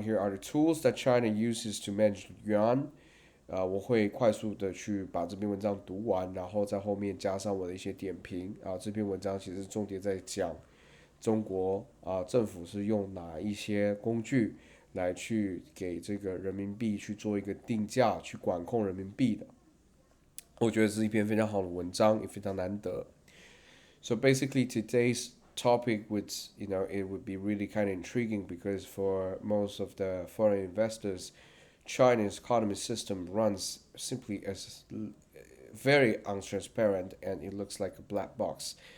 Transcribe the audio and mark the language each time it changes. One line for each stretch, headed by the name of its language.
English: Here are the tools that China uses to manage yuan.
Chinese: 我会快速的去把这篇文章读完，然后在后面加上我的一些点评。这篇文章其实重点在讲中国政府是用哪一些工具来去给这个人民币去做一个定价，去管控人民币的。我觉得是一篇非常好的文章，也非常难得。
English: So basically today's topic it would be really kind of intriguing because for most of the foreign investors, China's economy system runs simply as very untransparent and it looks like a black box.